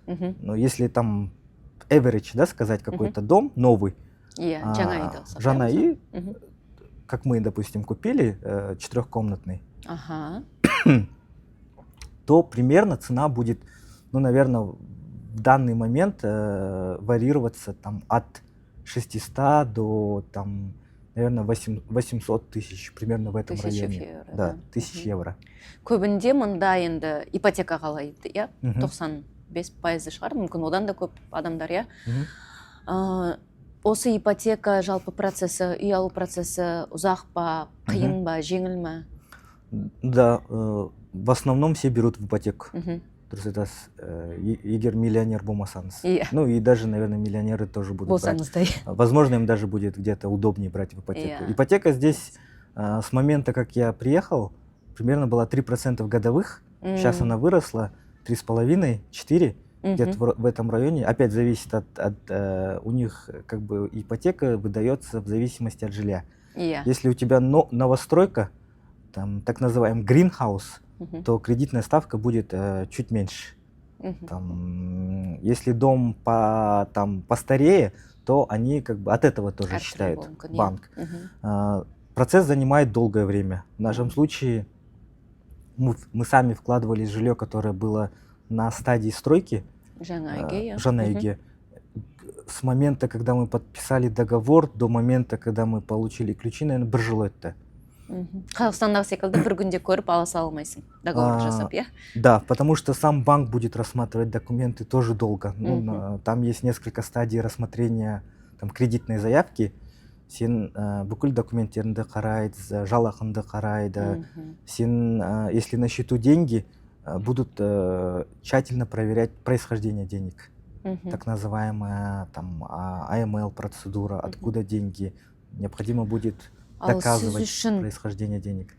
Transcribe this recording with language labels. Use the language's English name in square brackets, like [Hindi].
[Russian] Но если там average, да, сказать, какой-то дом новый, Жанаи, как мы, допустим, купили 4-комнатный, то примерно цена будет, ну, наверное, в данный момент варьироваться там от 600 до там, наверное, 800 тысяч, примерно в этом районе. Евро, да, 1000 евро. [Kazakh] Көбінде мұнда енді ипотека қалайды, иә? 95% шығар, мүмкін одан да көп адамдар, иә? Осы ипотека жалпы процесі, үй алу процесі ұзақ па, қиын ба, жеңіл ма? [Russian] Да, в основном все берут в ипотеку. То есть это [Kazakh] егер миллионер болмасаңыз. [Russian] Ну и даже, наверное, миллионеры тоже будут брать. Возможно, им даже будет где-то удобнее брать в ипотеку. Ипотека здесь с момента, как я приехал, примерно была 3% годовых. Сейчас она выросла 3,5-4%. Где-то в этом районе. Опять зависит у них как бы ипотека выдается в зависимости от жилья. Если у тебя новостройка, там так называемый greenhouse, то кредитная ставка будет чуть меньше. Там, если дом постарее, то они как бы от этого тоже считают банк. Процесс занимает долгое время. В нашем случае мы сами вкладывали жилье, которое было на стадии стройки. [Kazakh] Жаңа үйге. [Russian] С момента, когда мы подписали договор, до момента, когда мы получили ключи, наверное, [Kazakh] 1 жыл өтті. Қазақстандағы секілді бір күнде көріп ала салмайсың, договор жасап, иә? [Russian] Да, потому что сам банк будет рассматривать документы тоже долго. Там есть несколько стадий рассмотрения кредитной заявки. [Kazakh] Сен бүкіл документтеріңді қарайды, жалақыңды қарайды. [Russian] Сен, если на счету деньги, будут тщательно проверять происхождение денег. Так называемая AML процедура, откуда деньги. Необходимо будет доказывать происхождение денег.